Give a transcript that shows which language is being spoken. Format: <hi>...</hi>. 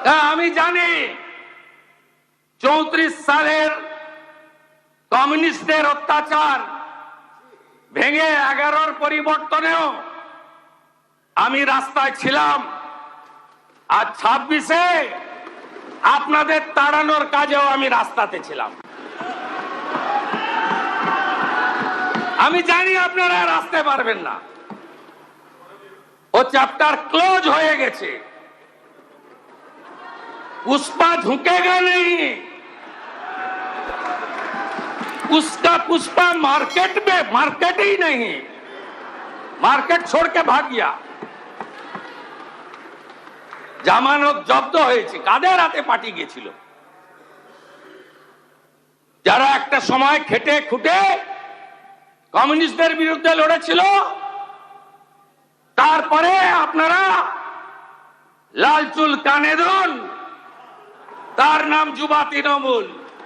<bn>আমি জানি 34 সালের কমিউনিস্টদের অত্যাচার ভেঙে 11-র পরিবর্তনেও আমি রাস্তায় ছিলাম, আর 26-এ আপনাদের তাড়ানোর কাজেও আমি রাস্তাতে ছিলাম। আমি জানি আপনারা আর আসতে পারবেন না, ও চ্যাপ্টার ক্লোজ হয়ে গেছে।</bn> <hi>पुष्पा झुकेगा नहीं, उसका पुष्पा मार्केट ही नहीं, मार्केट छोड़ के भाग गया।</hi> <bn>জামানত জব্দ হয়েছে, কাদের হাতে পাঠিয়ে গিয়েছিল? যারা একটা সময় খেটে খুটে কমিউনিস্টদের বিরুদ্ধে লড়েছিল, তারপরে আপনারা লাল চুল কানে দুন, তার নাম যুবা তৃণমূল।</bn>